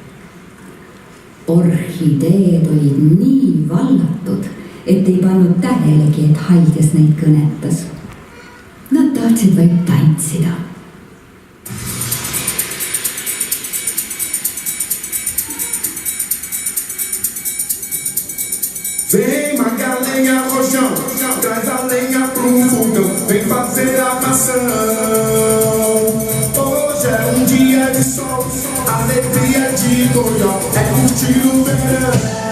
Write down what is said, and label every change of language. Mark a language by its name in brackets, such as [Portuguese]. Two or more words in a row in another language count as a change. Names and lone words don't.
[Estonian] Orhideed olid nii vallatud, et ei pannud tähelegi, et Haidjas neid kõnetas. Nad tahtsid vaid tantsida. [Portuguese] Vem marcar lenha, rojão, traz a lenha pro fogão, vem fazer a maçã. Hoje é dia de sol, alegria de Goiás, é curtir o verão.